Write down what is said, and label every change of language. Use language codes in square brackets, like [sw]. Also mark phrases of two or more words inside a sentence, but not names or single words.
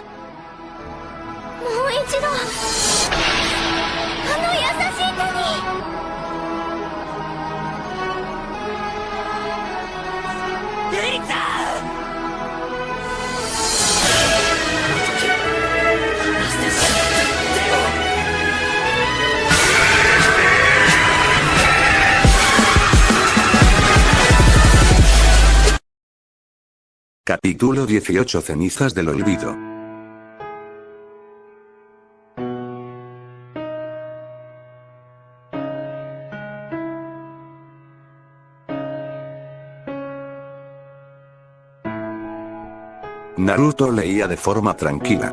[ja] もう一度あの優しい手に。エリちゃん。離してしまってよ。 [es] Capítulo 18 Cenizas del olvido. Naruto leía de forma tranquila.